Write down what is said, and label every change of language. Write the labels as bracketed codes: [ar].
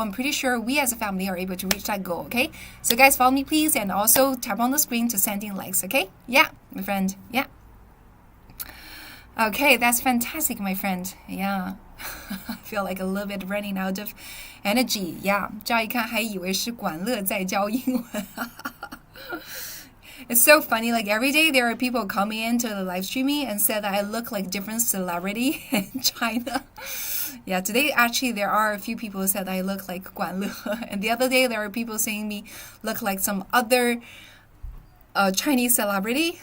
[en] I'm pretty sure we as a family are able to reach that goal, okay? So guys, follow me, please, and also tap on the screen to send in likes, okay? Yeah, my friend, yeah. Okay, that's fantastic, my friend. Yeah. I feel like a little bit running out of energy. Yeah. [zh] 乍一看还以为是管乐在教英文。 [en] It's so funny, like every day there are people coming into the live streaming and said that I look like different celebrity in China. Yeah, today actually there are a few people who said I look like Guan Le. And the other day there are people saying me look like some other Chinese celebrity.